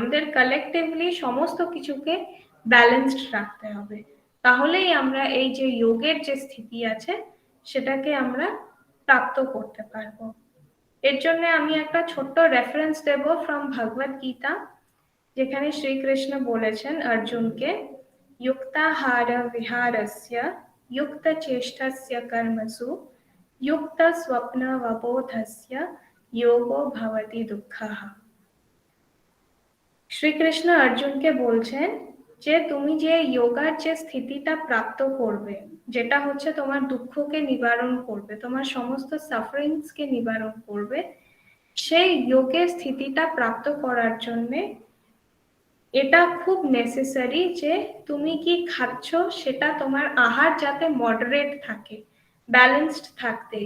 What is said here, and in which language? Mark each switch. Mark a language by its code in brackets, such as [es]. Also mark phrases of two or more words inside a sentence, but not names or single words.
[bn] আমাদের কালেকটিভলি সমস্ত কিছুকে ব্যালেন্সড রাখতে হবে, তাহলেই আমরা এই যে যোগের যে স্থিতি আছে সেটাকে আমরা প্রাপ্ত করতে পারবো। এর জন্য আমি একটা ছোট্ট রেফারেন্স দেব ফ্রম ভগবদ গীতা, যেখানে শ্রীকৃষ্ণ বলেছেন অর্জুনকে, [sa] युक्ताहार विहारस्य युक्त चेष्टस्य कर्मसु युक्त स्वप्न वबोधस्य योगो भवति दुःखः। [bn] শ্রীকৃষ্ণ অর্জুনকে বলছেন যে তুমি যে যোগার যে স্থিতিটা প্রাপ্ত করবে, যেটা হচ্ছে তোমার দুঃখকে নিবারণ করবে, তোমার সমস্ত সাফারিংসকে নিবারণ করবে, সেই যোগের স্থিতিটা প্রাপ্ত করার জন্য এটা খুব নেসেসারি যে তুমি কি খাচ্ছ সেটা তোমার আহার যাতে মডারেট থাকে, ব্যালেন্সড থাকতে।